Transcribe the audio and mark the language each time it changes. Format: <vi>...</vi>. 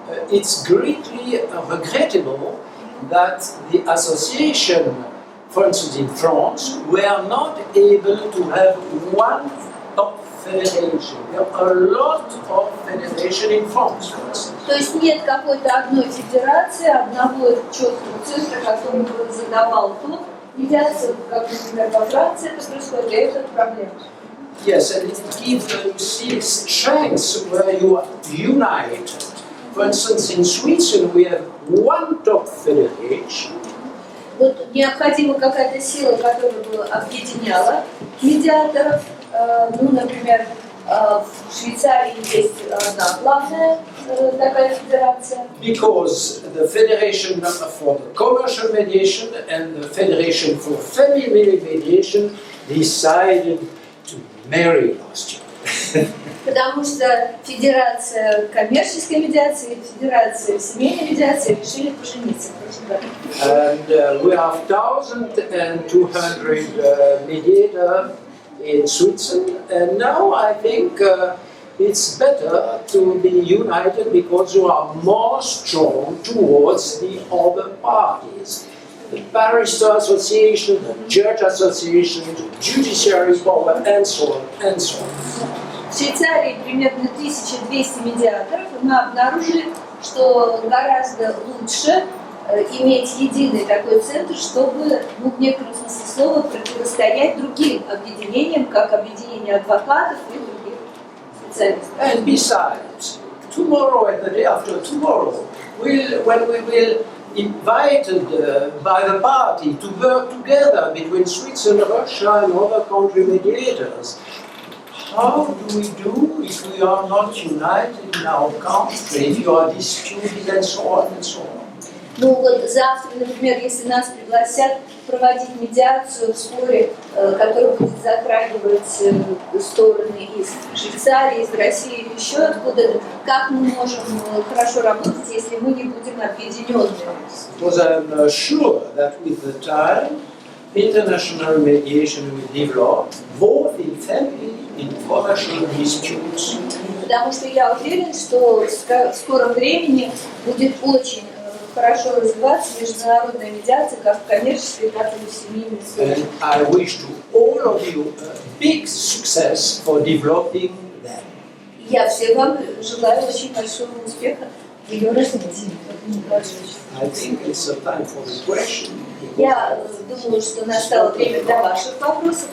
<en>It's greatly regrettable that the association, for instance in France, were not able to have one top federation. There are a lot of federation in France, for instance.</en> <ru>То есть нет какой-то одной федерации, одного четкого центра, который бы задавал тон. Медиация, как, например, во Франции это происходит, и это проблема.</ru> <en>Yes, and it gives you strengths where you are united. For instance, in Sweden we have one top federation.</en> <ru>Вот необходима какая-то сила, которая бы объединяла медиаторов. Ну, например, в Швейцарии есть одна главная такая федерация.</ru> <en>Because the Federation for the Commercial Mediation and the Federation for Family Mediation decided to marry last year.</en> <ru>Потому что Федерация коммерческой медиации и Федерация семейной медиации решили пожениться.</ru> <en>And we have 1,200 mediators in Switzerland, and now I think it's better to be united because you are more strong towards the other parties. The Barrister Association, the Judge Association, the Judiciary Power, and so on, and so on.</en> <ru>В Швейцарии примерно 1200 медиаторов, и мы обнаружили, что гораздо лучше иметь единый такой центр, чтобы, ну, в некотором смысле слова, противостоять другим объединениям, как объединение адвокатов и других специалистов.</ru> <en>And besides, tomorrow and the day after tomorrow, when we will invited by the party to work together between Switzerland, Russia, and other country mediators, how do we do if we are not united in our country, if you are disputed, and so on and so on?</en> <ru>Ну вот завтра, например, если нас пригласят проводить медиацию в споре, который будет затрагивать стороны из Швейцарии, из России или еще откуда-то, как мы можем хорошо работать, если мы не будем объединенными?</ru> <en>Because I'm sure that with the time, international mediation will develop both in family and commercial disputes.</en> <ru>Потому что я уверен, что в скором времени будет очень хорошо развиваться международная медиация как в коммерческой, так и в семейной сфере.</ru> <en>And I wish to all of you a big success for developing that.</en> <ru>Я всем вам желаю очень большого успеха в ее развитии.</ru> <en>I think it's a time for the question.</en> <ru>Я думаю, что настало время для ваших вопросов.</ru>